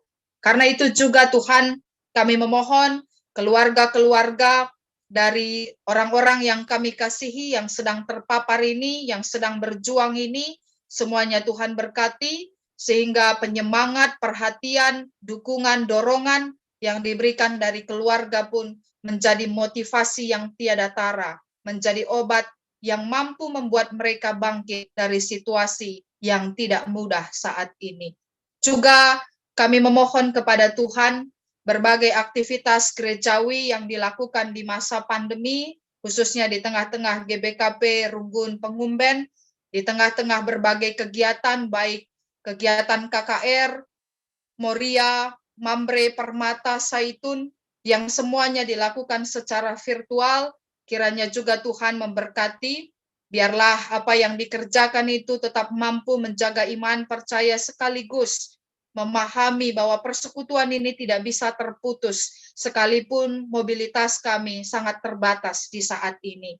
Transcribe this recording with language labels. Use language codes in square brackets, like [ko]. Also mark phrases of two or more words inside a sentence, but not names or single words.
[id] Karena itu juga Tuhan, kami memohon keluarga-keluarga dari orang-orang yang kami kasihi, yang sedang terpapar ini, yang sedang berjuang ini, semuanya Tuhan berkati, sehingga penyemangat, perhatian, dukungan, dorongan yang diberikan dari keluarga pun menjadi motivasi yang tiada tara, menjadi obat yang mampu membuat mereka bangkit dari situasi yang tidak mudah saat ini. Juga kami memohon kepada Tuhan, berbagai aktivitas gerejawi yang dilakukan di masa pandemi, khususnya di tengah-tengah GBKP Runggun Pengumben, di tengah-tengah berbagai kegiatan, baik kegiatan KKR, Moria, Mambre, Permata, Saitun, yang semuanya dilakukan secara virtual, kiranya juga Tuhan memberkati, biarlah apa yang dikerjakan itu tetap mampu menjaga iman, percaya sekaligus memahami bahwa persekutuan ini tidak bisa terputus, sekalipun mobilitas kami sangat terbatas di saat ini.